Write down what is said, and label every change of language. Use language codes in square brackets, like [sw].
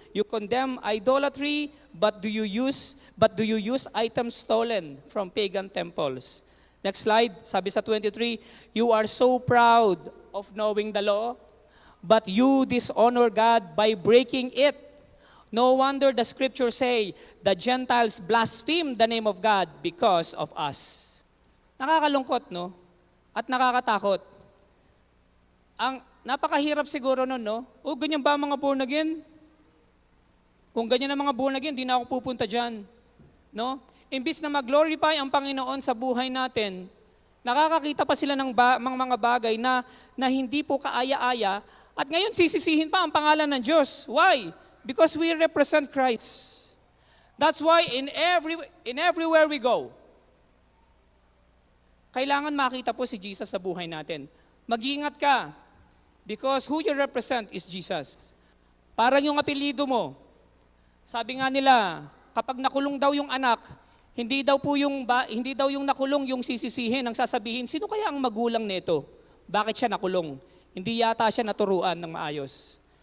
[en] You condemn idolatry, but do you use items stolen from pagan temples? Next slide, [tl] sabi sa 23, [en] you are so proud of knowing the law. but you dishonor God by breaking it. No wonder the scriptures say, the Gentiles blaspheme the name of God because of us. [tl] Nakakalungkot, no? At nakakatakot. Ang napakahirap siguro nun, no? O, ganyan ba ang mga born again? Kung ganyan ang mga born again, di na ako pupunta dyan. No? Imbis na mag-glorify ang Panginoon sa buhay natin, nakakakita pa sila ng mga bagay na hindi po kaaya-aya, at ngayon sisisihin pa ang pangalan ng Diyos. [en] Why? Because we represent Christ. That's why in everywhere we go, [tl] kailangan makita po si Jesus sa buhay natin. Mag-iingat ka, [en] because who you represent is Jesus. [tl] Parang yung apelyido mo. Sabi nga nila, kapag nakulong daw yung anak, hindi daw yung nakulong yung sisisihin, ang sasabihin, sino kaya ang magulang nito? Bakit siya nakulong? Hindi yata siya naturuan ng maayos.